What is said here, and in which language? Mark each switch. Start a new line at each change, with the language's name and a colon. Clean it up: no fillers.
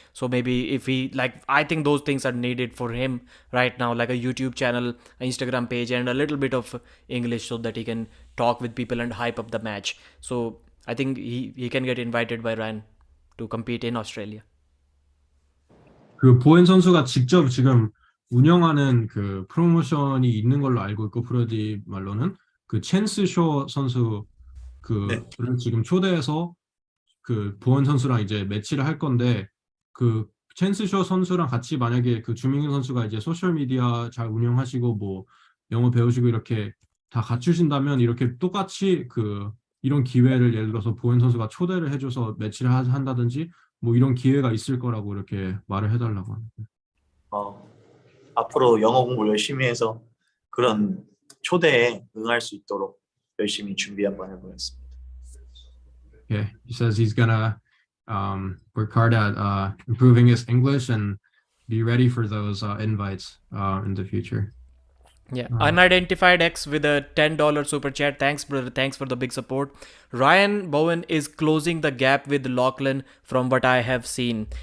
English: So maybe if he like, I think those things are needed for him right now, like a YouTube channel, an Instagram page, and a little bit of English so that he can talk with people and hype up the match. So I think he can get invited by Ryan to compete in Australia.
Korean: 그 보엔 선수가 직접 지금 운영하는 그 프로모션이 있는 걸로 알고 있고 프로디 말로는 그 챈스 쇼 선수 네. 그를 지금 초대해서 그 보엔 선수랑 이제 매치를 할 건데 그 챈스 쇼 선수랑 같이 만약에 그 주민규 선수가 이제 소셜 미디어 잘 운영하시고 뭐 영어 배우시고 이렇게 다 갖추신다면 이렇게 똑같이 그 이런 기회를 예를 들어서 보엔 선수가 초대를 해줘서 매치를 한다든지 뭐 이런 기회가 있을 거라고 이렇게 말을 해달라고 합니다. 어, 앞으로 영어 공부 열심히 해서 그런 초대에 응할 수 있도록 열심히 준비 한번 해보겠습니다.
English: Yeah, he says he's gonna work hard at improving his English and be ready for those invites in the future. Yeah, Unidentified X with a $10 super chat. Thanks, brother. Thanks for the big support. Ryan Bowen is closing the gap with Lachlan from what I have seen.